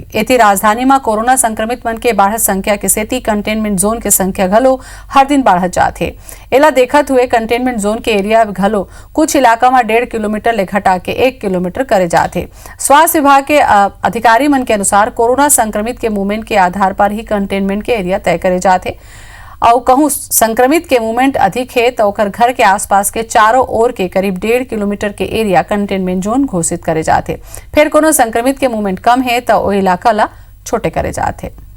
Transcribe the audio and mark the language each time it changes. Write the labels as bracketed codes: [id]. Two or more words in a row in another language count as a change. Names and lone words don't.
[hne] एती राजधानी में कोरोना संक्रमित मन के बढ़त संख्या के सेती [en] containment zone [hne] के संख्या घलो हर दिन बढ़त जात है। एला देखत हुए [en] containment zone [hne] के एरिया घलो कुछ इलाका में 1.5 किलोमीटर ले घटा के 1 किलोमीटर करे जाते। स्वास्थ्य विभाग के अधिकारी मन के अनुसार कोरोना संक्रमित के मूवमेंट के आधार पर ही कंटेनमेंट के एरिया तय करे जाते और कहूं संक्रमित के मूवमेंट अधिक है तो ओकर घर के आसपास के चारों ओर के करीब 1.5 किलोमीटर के [en] area containment zone [hne] घोषित करे जाते। फिर कोनो संक्रमित के मूवमेंट कम है तो वो इलाका ला छोटे करे जाते।